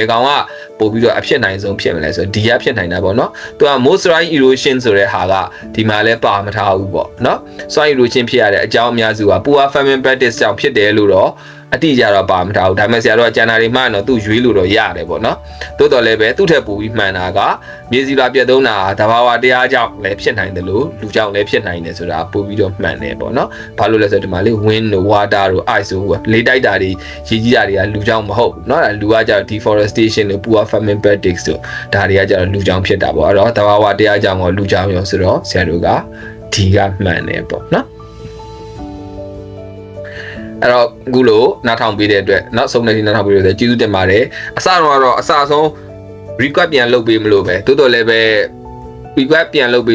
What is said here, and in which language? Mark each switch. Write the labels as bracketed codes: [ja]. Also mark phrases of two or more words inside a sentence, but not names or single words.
[my] ကောင်ကပို့ပြီးတော့အဖြစ်နိုင်ဆုံးဖြစ်မလဲဆိုတော့ D ကဖြစ်နိုင်တာပေါ့နော်သူက [en] most soil erosion [my] ဆိုတဲ့ဟာကဒီမှာလဲပါမထားဘူးပေါ့နော် [en] soil erosion [my] ဖြစ်ရတဲ့အကြောင်းအများစုက [en] poor farming practice [my] ကြောင့်ဖြစ်တယ်လို့တော့ အတိအကျတော့ပါမထားဘူးဒါပေမဲ့ဆရာတို့ကကျန်တာတွေမှန်တော့သူ့ရွေးလို့တော့ရတယ်ပေါ့နော်တိုးတော်လည်းပဲသူ့ထက်ပိုပြီးမှန်တာကမြေစီလွာပြတ်သုံးတာတဘာဝတရားကြောင့်လည်းဖြစ်နိုင်တယ်လို့လူကြောင့်လည်းဖြစ်နိုင်တယ်ဆိုတာပို့ပြီးတော့မှန်တယ်ပေါ့နော်ဘာလို့လဲဆိုတော့ဒီမှာလေ wind တို့ water တို့ ice တို့လေတိုက်တာတွေရေကြီးတာတွေကလူကြောင့်မဟုတ်ဘူးเนาะလူကကြတော့ deforestation တို့ [en] poor farming practices [my] တို့ဒါတွေကကြတော့လူကြောင့်ဖြစ်တာပေါ့အဲ့တော့တဘာဝတရားကြောင့်ရောလူကြောင့်ရောဆိုတော့ဆရာတို့ကဒီကမှန်တယ်ပေါ့เนาะ အဲ့တော့အခုလို့နားထောင်ပေးတဲ့အတွက်နောက်ဆုံးနေ့နားထောင်ပေးတဲ့အတွက်ကျေးဇူးတင်ပါတယ်အစတော့အစဆုံး request ပြန်လုပ်ပေးမလို့ပဲတိုးတော်လည်းပဲ request ပြန်လုပ်